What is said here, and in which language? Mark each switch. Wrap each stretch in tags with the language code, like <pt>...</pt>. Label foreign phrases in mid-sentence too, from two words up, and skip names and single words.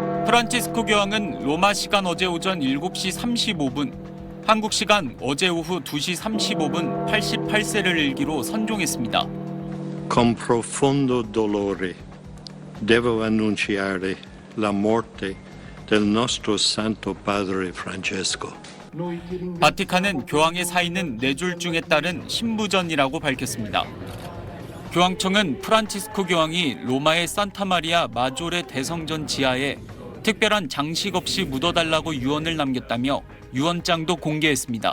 <ko>프란치스코 교황은 로마 시간 어제 오전 7시 35분, 한국 시간 어제 오후 2시 35분 88세를 일기로 선종했습니다.</ko> <it>Con profondo dolore devo annunciare la morte del nostro Santo Padre Francesco.</it> <ko>바티칸은 교황의 사인은 4줄 중에 따른 신부전이라고 밝혔습니다. 교황청은 프란치스코 교황이 로마의 산타마리아 마조레 대성전 지하에 특별한 장식 없이 묻어달라고 유언을 남겼다며 유언장도 공개했습니다.</ko>